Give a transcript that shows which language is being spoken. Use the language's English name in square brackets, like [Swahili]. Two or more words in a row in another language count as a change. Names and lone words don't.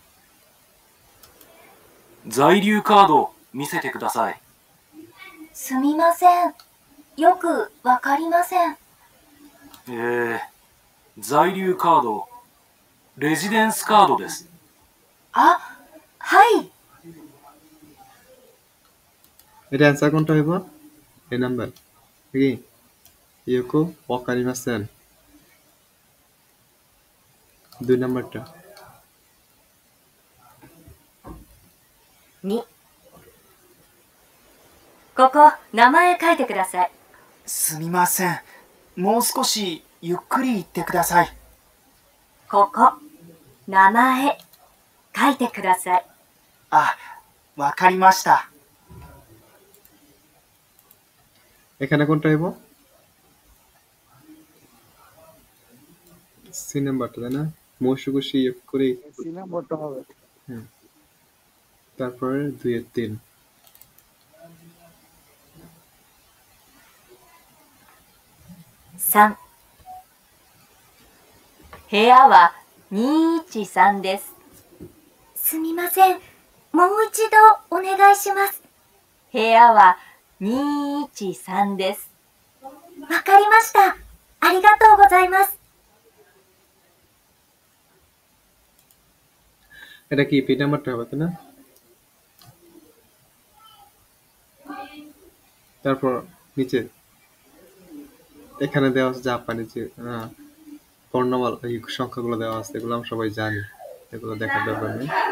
[Japanese] 在留カード見せてください。すみません。よくわかりません。在留カード、レジデンスカードです。あ、はい。 [Bangla] এটা অ্যান্সার কোনটা হইব? এই নাম্বার কি [Japanese] よく わかりません, [Bangla] 2 নাম্বারটা। [Japanese] 2、ここ、名前書いてください。すみません。もう少しゆっくり言ってください。ここ、名前書いてください。あ、わかりました。 [Bangla] এখানে কোনটা হইব? সি নাম্বারটা, তাই না? [Japanese] もう少し ゆっくり, [Bangla] সি নাম্বারটা হবে। তারপরে 2 এর 3। [Japanese] 3、部屋は213です。すみません。もう一度お願いします。部屋は213です。わかりました。ありがとうございます。 [Bangla] এটা কি পি নাম্বারটা হবে, তাই না? তারপর নিচে এখানে দেওয়া আছে জাপানি যে বর্ণমালা এই সংখ্যাগুলো দেওয়া আছে, এগুলো আমরা সবাই জানি, এগুলো দেখার দরকার নেই।